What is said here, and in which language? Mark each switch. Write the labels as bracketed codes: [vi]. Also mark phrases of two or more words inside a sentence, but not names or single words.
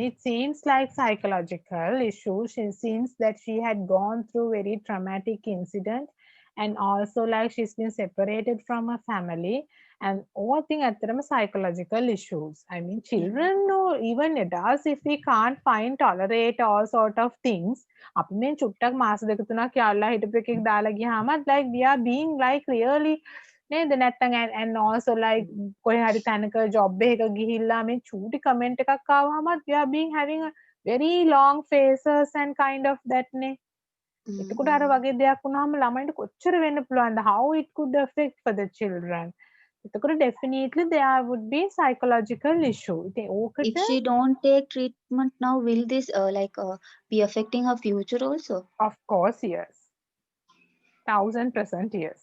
[en] It seems like psychological issue. She seems that she had gone through very traumatic incident, and also like she's been separated from her family, and all thing at them psychological issues. I mean, Yeah. children or even adults, if we can't find tolerate all sort of things, [si] අපි මේ චුට්ටක් මාස දෙක තුනක් යාළුවා හිටපු එකෙක් දාලා ගියාමත් [en] like we are being like really [si] නේද නැත්තම් [en] and also like [si] කොහේ හරි තැනක job එකක ගිහිල්ලා මේ චූටි comment එකක් ආවමත් [en] we are being having a very long faces and kind of that [si] නේ එතකොට අර වගේ දෙයක් වුණාම ළමයින්ට කොච්චර වෙන්න පුළුවන්ද [en] how it could affect for the children [si] එතකොට [en] definitely there would be psychological issue [si] ඉතින් [en] If [si] ඕකට [en] she don't take treatment now, will this be affecting her future also? of course yes 1000% yes